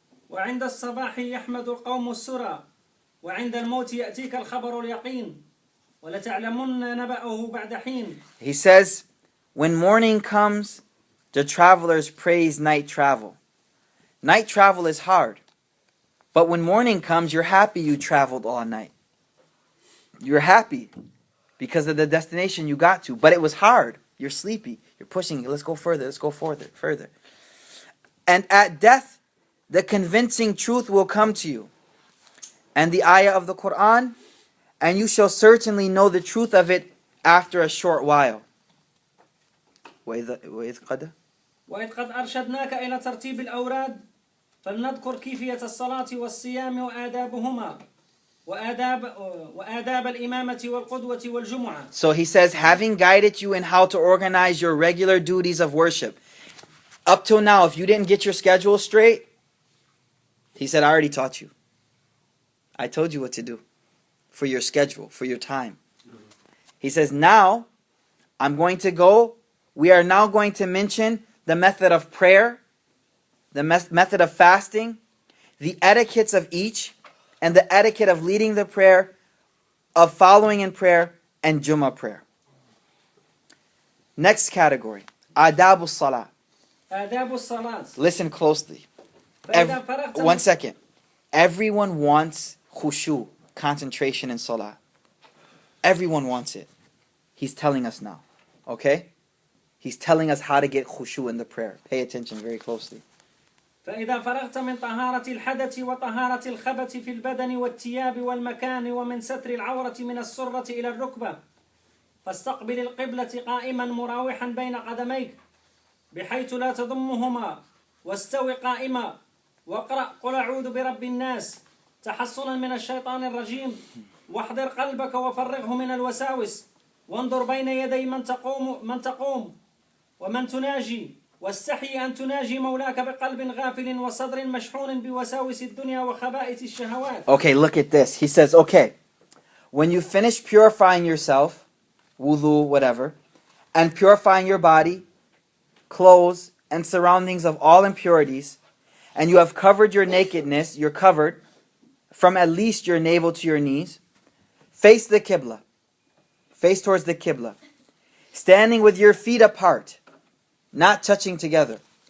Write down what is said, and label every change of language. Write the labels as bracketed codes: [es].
[ar] وعند الصباح يحمد القوم السرى وعند الموت يأتيك الخبر اليقين ولتعلمن نبأه بعد حين. [en] He says, when morning comes, the travelers praise night travel. Night travel is hard. But when morning comes, you're happy you traveled all night. You're happy because of the destination you got to. But it was hard. You're sleepy. You're pushing. Let's go further. Let's go further. And at death, the convincing truth will come to you. And the ayah of the Quran, and you shall certainly know the truth of it after a short while. [ar] وإذ قد أرشدناك إلى ترتيب الأوراد فلنذكر كيفية الصلاة والصيام وآدابهما وآداب الإمامة والقدوة والجمعة. [en] So he says, having guided you in how to organize your regular duties of worship. Up till now, if you didn't get your schedule straight, he said, I already taught you. I told you what to do for your schedule, for your time. He says, now I'm going to go. We are now going to mention the method of prayer, the method of fasting, the etiquettes of each, and the etiquette of leading the prayer, of following in prayer, and Jummah prayer. Next category, Adabu Salah. [ar] آداب الصلاة. [en] Listen closely. [ar] فإذا فرغت [en] One second. Everyone wants khushu, concentration in salah. Everyone wants it. He's telling us now. Okay? He's telling us how to get khushu in the prayer. Pay attention very closely. [ar] فإذا فرغت من طهارة الحدث وطهارة الخبث في البدن والثياب والمكان ومن ستر العورة من السرة إلى الركبة فاستقبل القبلة قائما مراوحا بين قدميك بحيث لا تضمهما واستوي قائما واقرأ قل أعوذ برب الناس تحصنا من الشيطان الرجيم واحضر قلبك وفرغه من الوساوس وانظر بين يدي من تقوم ومن تناجي واستحي أن تناجي مولاك بقلب غافل وصدر مشحون بوساوس الدنيا وخبائث الشهوات. [en] Okay, look at this. He says, okay, when you finish purifying yourself, wudu, whatever, and purifying your body, clothes, and surroundings of all impurities, and you have covered your nakedness, you're covered from at least your navel to your knees, face the Qibla, face towards the Qibla, standing with your feet apart, not touching together.